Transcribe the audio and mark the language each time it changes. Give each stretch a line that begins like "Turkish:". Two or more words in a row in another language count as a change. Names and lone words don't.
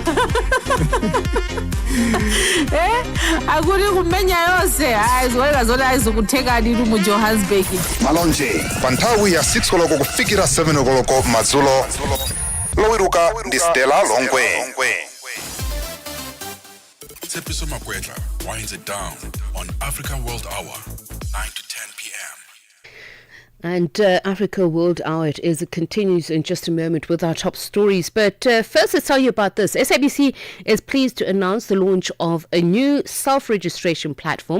Nyanja: Akuti kumenya yonse aziwoneka zoti azikutheka ndithu mu Johannesburg. Malonje panthawi ya 6 koloko kufikira 7 koloko madzulo. Lowiruka ndi Stella Longwe.
English: Tsepiso Makwetla winds it down on Africa World Hour, 9 to 10 p.m. And Africa World Hour, it continues in just a moment with our top stories. But first, let's tell you about this. SABC is pleased to announce the launch of a new self-registration platform.